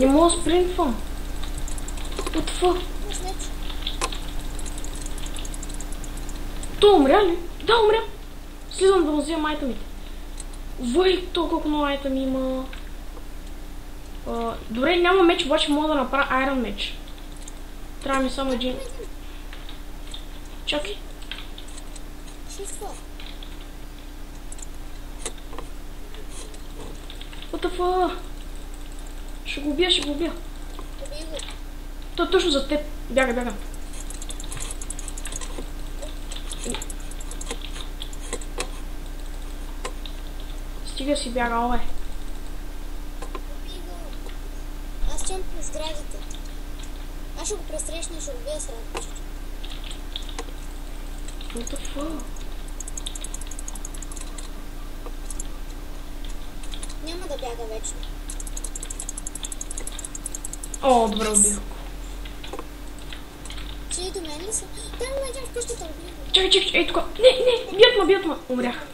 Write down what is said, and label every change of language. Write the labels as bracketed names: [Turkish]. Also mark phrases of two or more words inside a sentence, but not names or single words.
[Bulgarian] Не мога да спринтвам. Отва. То умря ли? Да, умря. Слизам да му взимам айтамите. Вай, то колко много айтами има. Добре, няма меч, обаче мога да направя айрон меч. Трябва ми само един. Чакай. [English] What the fuck? [Bulgarian] Ще го убия. Той е точно за теб. Бяга. Стига си бягал, бе. Аз чем по сградите. Аз ще го пресрещна и ще го бия с радост. [English] What the fuck? [Bulgarian] Няма да бяга вечно. О, добре убих. Че и до мен ли са? Там има един в къщата убих. Чакай, ей тук. Не, бият ма. Умрях.